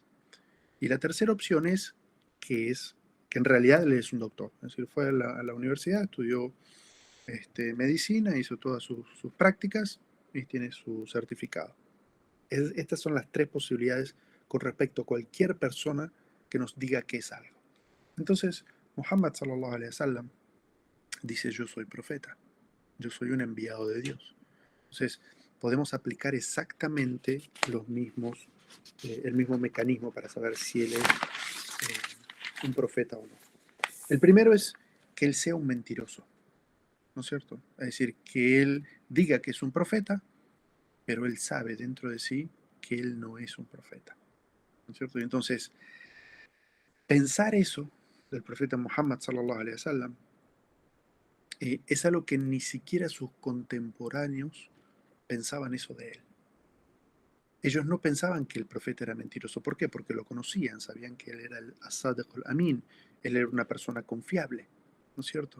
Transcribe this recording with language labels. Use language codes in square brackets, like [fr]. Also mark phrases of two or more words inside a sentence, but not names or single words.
[es] Y la tercera opción es que en realidad él es un doctor, es decir, fue a la universidad, estudió medicina, hizo todas sus prácticas y tiene su certificado. Estas son las tres posibilidades con respecto a cualquier persona que nos diga que es algo. Entonces, Muhammad [ar] صلى الله عليه وسلم [es] dice, yo soy profeta, yo soy un enviado de Dios. Entonces, podemos aplicar exactamente el mismo mecanismo para saber si él es un profeta o no. El primero es que él sea un mentiroso, ¿no es cierto? Es decir, que él diga que es un profeta, pero él sabe dentro de sí que él no es un profeta, ¿no es cierto? Y entonces, pensar eso del profeta Muhammad [ar] صلى الله عليه وسلم [es] es algo que ni siquiera sus contemporáneos pensaban eso de él. Ellos no pensaban que el profeta era mentiroso. ¿Por qué? Porque lo conocían, sabían que él era el [ar] الصادق الأمين, [es] él era una persona confiable, ¿no es cierto?